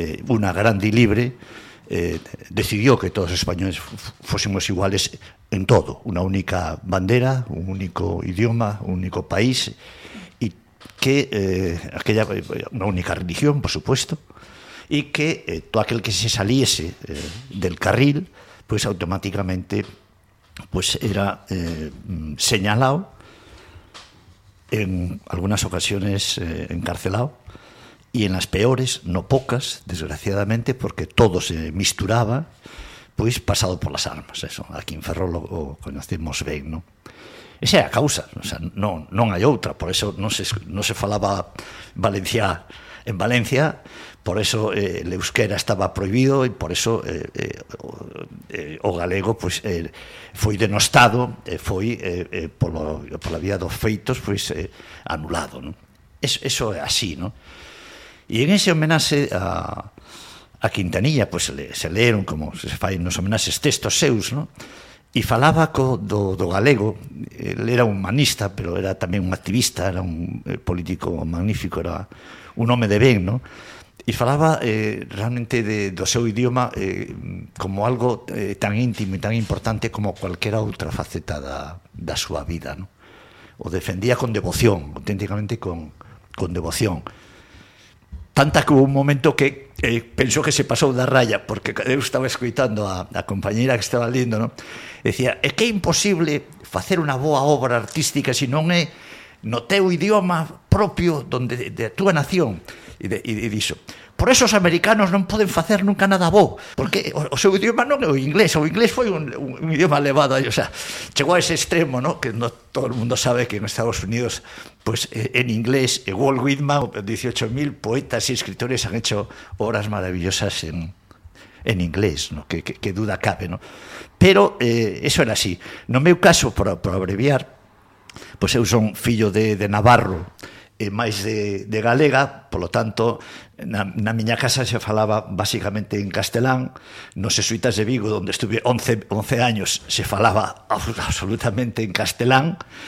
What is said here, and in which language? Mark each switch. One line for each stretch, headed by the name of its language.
Spanish: una grande y libre, decidió que todos os españoles fósemos iguales en todo, una única bandera, un único idioma, un único país, y que aquella una única religión, por supuesto, y que todo aquel que se saliese del carril, pues automáticamente pues era señalado, en algunas ocasiones encarcelado, y en las peores, no pocas, desgraciadamente, porque todo se misturaba, pues pasado por las armas, eso, aquí en Ferrol lo conocemos bien, ¿no?
Galician: Esa é a causa, o sea, non hai outra, por eso non se falaba Valencia en Valencia, por eso el euskera estaba prohibido y por eso o galego pues foi denostado, foi por la vía dos feitos pues anulado, ¿no? Eso é así, ¿no? Y en ese homenaxe a Quintanilla pues se leeron, como se fai nos homenaxes, textos seus, ¿no? Y falaba do galego, él era un humanista, pero era tamén un activista, era un político magnífico, era un home de ben, ¿no? Y falaba realmente do seu idioma como algo tan íntimo e tan importante como cualquera outra faceta da súa vida, ¿no? O defendía con devoción, auténticamente con devoción. Tanta que hubo un momento que pensó que se pasó da raya, porque eu estaba escuitando a compañera que estaba lendo, ¿no? Decía, é que é imposible facer unha boa obra artística se non é no teu idioma propio donde de túa nación. E dixo, por eso os americanos non poden facer nunca nada bo, porque o seu idioma non é o inglés foi un idioma elevado, o sea, chegou a ese extremo, ¿no? Que no todo o mundo sabe que en Estados Unidos, pues, en inglés, Walt Whitman, 18.000 poetas e escritores han hecho obras maravillosas en inglés, ¿no? Que duda cabe, ¿no? Pero eso era así. No meu caso, por abreviar, pues eu son fillo de Navarro, máis de galega, polo tanto, na miña casa se falaba básicamente en castelán, nos xesuítas de Vigo, onde estuve 11 años, se falaba absolutamente en castelán,